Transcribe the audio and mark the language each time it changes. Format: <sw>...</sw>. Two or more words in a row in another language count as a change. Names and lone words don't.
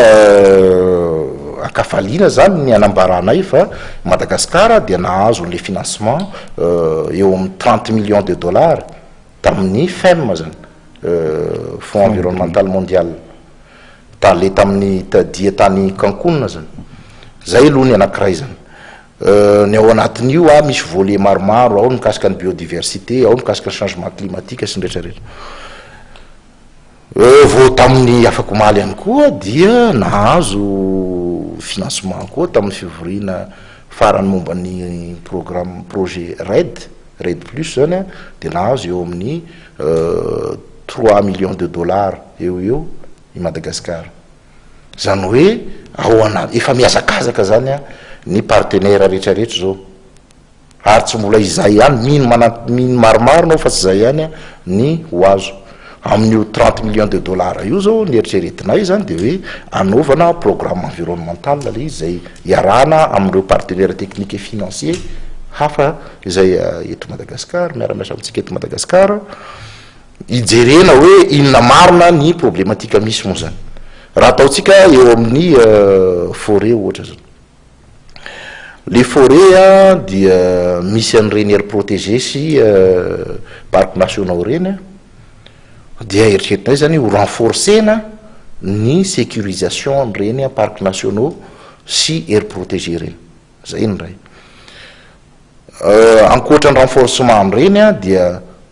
<mg>akafaliana zany ny anambaranay fa Madagascar dia nahazo</mg> <fr>le financement</fr> <mg>eo amin'ny</mg> <fr>30 millions de dollars</fr> <mg>tamin'ny FEM zany Fonds environnemental mondial tale tamin'ny dia tany Cancun zany zay aloha ny anankiray zany ny ao anatin'io misy volet maromaro ao mikasika ny biodiversité ao mikasika ny</mg> <fr>changement climatique</fr> <mg>sy ny rehetrarehetra vao tamin'ny afako maly ihany koa dia nahazo financement koa tamin'ny fivoriana farany momba ny programme projet RED plus zany de nahazo eo amin'ny</mg> <fr>3 millions de dollars</fr> <mg>eo i Madagascar zany hoe ao anaty efa miazakazaka zany ny partenaire rehetrarehetra zao ary tsy mbola izay ihany mino maromaro nao fa tsy zay ihany ny ho azo amin'io 30 millions</mg> <fr>de dollars</fr> <mg>io zao ny eritreretinay zany de hoe anaovana</mg> <fr>programme environnemental</fr> <mg>le izy zay iarahana amin'ireo</mg> <fr>partenaire technique et financier</fr> <mg>hafa izay eto Madagascar miara-miasa amintsika eto Madagascar ijerena hoe inona marina ny problématika misy moa zany raha ataotsika eo amin'ny forêt ohatra zany</mg> <fr>les forêts</fr> <mg>dia misy an'ireny</mg> <fr>aire protégée</fr> <mg>sy</mg> <fr>parcs nationaux</fr> <mg>reny dia eritreretinay zany ho renforcena ny sécurisation an'ireny</mg> <fr>parcs nationaux</fr> <mg>sy</mg> <fr>aire protégée</fr> <mg>reny zay ny ray ankoatra ny renforcement an'ireny dia</mg>